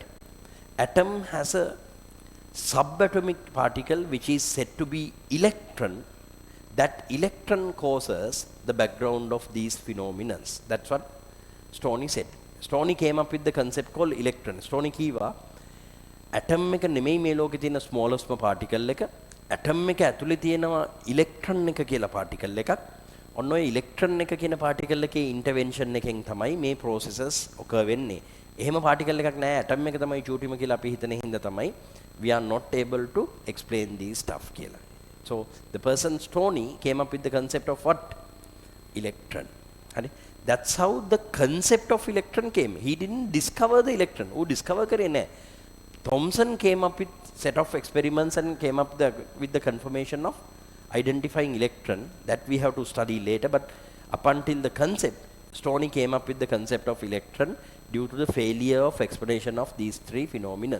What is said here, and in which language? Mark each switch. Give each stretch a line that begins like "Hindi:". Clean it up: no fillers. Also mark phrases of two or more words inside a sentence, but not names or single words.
English: Atom has a subatomic particle which is said to be electron. That electron causes the background of these phenomena. That's what Stoney said. Stoney came up with the concept called electron.
Sinhala: Stoney kiwa atom එක නෙමෙයි මේ ලෝකේ තියෙන
English: smallest particle
Sinhala: එක. atom එක ඇතුලේ තියෙනවා electron එක කියලා particle එකක්. ඔන්න ඔය electron එක කියන particle එකේ intervention එකෙන් තමයි මේ
English: processes occur
Sinhala: වෙන්නේ. එහෙම particle එකක් නෑ atom එක තමයි චූටිම කියලා අපි හිතන හින්දා තමයි
English: we are not able to explain these stuff
Sinhala: කියලා.
English: So the person Stoney came up with the concept of what? Electron. Right? That's how the concept of electron came. He didn't discover the electron. Who discover करे ने? Thomson came up with set of experiments and came up with the confirmation of identifying electron that we have to study later. But up until the concept, Stoney came up with the concept of electron due to the failure of explanation of these three phenomena.